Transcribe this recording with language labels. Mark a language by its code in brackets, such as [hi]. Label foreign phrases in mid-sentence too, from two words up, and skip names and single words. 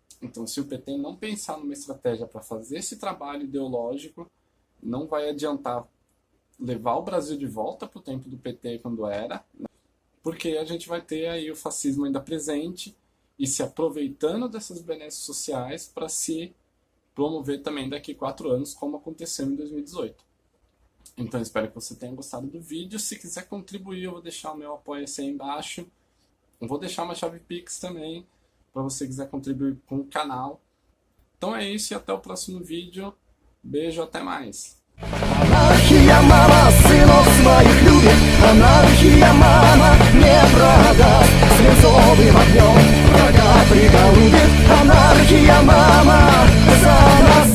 [pt] Então, se o PT não pensar numa estratégia para fazer esse trabalho ideológico, não vai adiantar levar o Brasil de volta para o tempo do PT quando era, porque a gente vai ter aí o fascismo ainda presente e se aproveitando dessas benesses sociais para se promover também daqui 4 anos, como aconteceu em 2018. Então, espero que você tenha gostado do vídeo. Se quiser contribuir, eu vou deixar o meu apoia-se aí embaixo. Eu vou deixar uma chave Pix também, para você quiser contribuir com o canal. Então é isso e até o próximo vídeo. Beijo, até mais. [ru] Анархия, мама, сынов своих любит. Анархия, мама, не продаст. Свинцовым огнем врага приголубит. Анархия, мама, за нас.